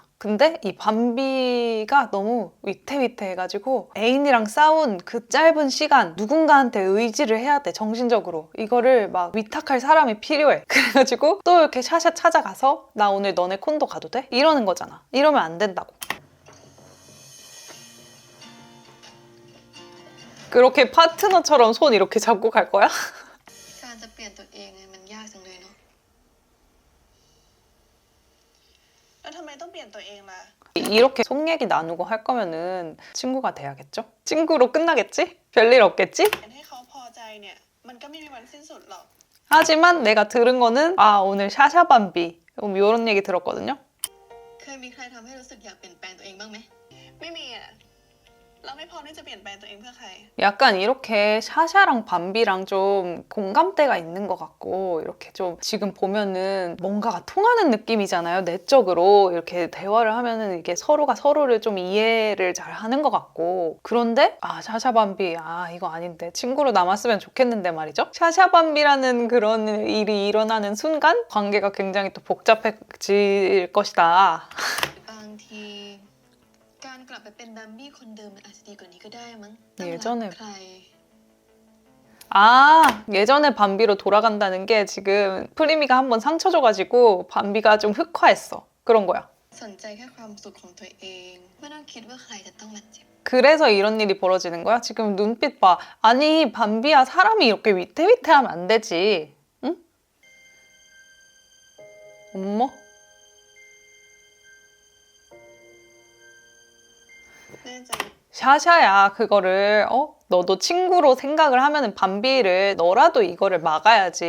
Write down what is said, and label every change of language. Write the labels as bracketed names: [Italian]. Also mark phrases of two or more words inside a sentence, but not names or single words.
[Korean] 근데 이 밤비가 너무 위태위태해가지고 애인이랑 싸운 그 짧은 시간 누군가한테 의지를 해야 돼, 정신적으로. 이거를 막 위탁할 사람이 필요해. 그래가지고 또 이렇게 샤샤 찾아가서 나 오늘 너네 콘도 가도 돼? 이러는 거잖아. 이러면 안 된다고. 그렇게 파트너처럼 손 이렇게 잡고 갈 거야? [Thai] การจะเปลี่ยนตัวเองเนี่ยมันยากจังเลยเนาะแล้วทำไมต้องเปลี่ยนตัวเองล่ะ [Korean] 이렇게 속 얘기 나누고 할 거면은 친구가 돼야겠죠? 친구로 끝나겠지? 별일 없겠지? [Thai] ให้เขาพอใจเนี่ยมันก็ไม่มีวันสิ้นสุดหรอก [Korean] 하지만 내가 들은 거는 오늘 샤샤밤비 이런 얘기 들었거든요. [Thai] เคยมีใครทำให้รู้สึกอยากเปลี่ยนแปลงตัวเองบ้างไหมไม่มีอ่ะเราไม่พร้อมที่จะเปลี่ยนแปลงตัวเองเพื่อใคร [Korean] 약간 이렇게 샤샤랑 밤비랑 좀 공감대가 있는 것 같고 이렇게 좀 지금 보면은 뭔가가 통하는 느낌이잖아요. 내적으로 이렇게 대화를 하면은 이게 서로가 서로를 좀 이해를 잘 하는 것 같고 그런데 샤샤 밤비 이거 아닌데 친구로 남았으면 좋겠는데 말이죠. 샤샤 밤비라는 그런 일이 일어나는 순간 관계가 굉장히 또 복잡해질 것이다. [Thai] บางทีการกลับไปเป็นแบมบี้คนเดิมมันอาจจะดีกว่านี้ก็ได้มั้ง [Korean] 예전에 [Thai] ใคร [Korean] 예전에 밤비로 돌아간다는 게 지금 프리미가 한번 상처 줘가지고 밤비가 좀 흑화했어. 그런 거야. [Thai] สนใจแค่ความสุขของตัวเองไม่ต้องคิดว่าใครจะต้องมาเจ็บ [Korean] 그래서 이런 일이 벌어지는 거야? 지금 눈빛 봐. 아니 밤비야, 사람이 이렇게 위태위태하면 안 되지. 응? 어머? [Thai] แน่ใจ [Korean] 샤샤야, 그거를 너도 친구로 생각을 하면은 밤비를 너라도 이거를 막아야지.